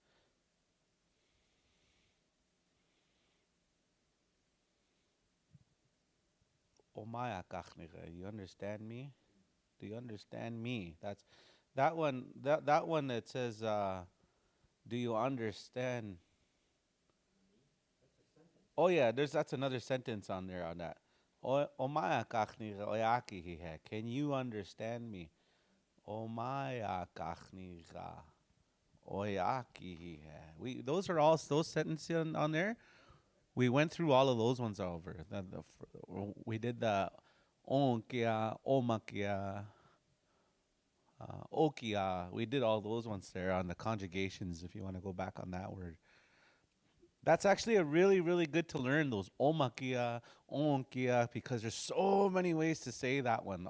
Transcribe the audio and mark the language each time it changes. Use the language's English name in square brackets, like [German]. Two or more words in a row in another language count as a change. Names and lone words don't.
[English] Omaya kachniga. You understand me? Do you understand me? That's that one. That one that says, "Do you understand?" That's a sentence. Oh yeah, that's another sentence on there on that. Omaya kachniga oyaki hihe. Can you understand me? Omaya kachniga oyaki hihe. Those are all those sentences on there. We went through all of those ones over. We did the onkia, omakia, okia. We did all those ones there on the conjugations. If you want to go back on that word, that's actually a really, really good to learn those omakia, onkia, because there's so many ways to say that one.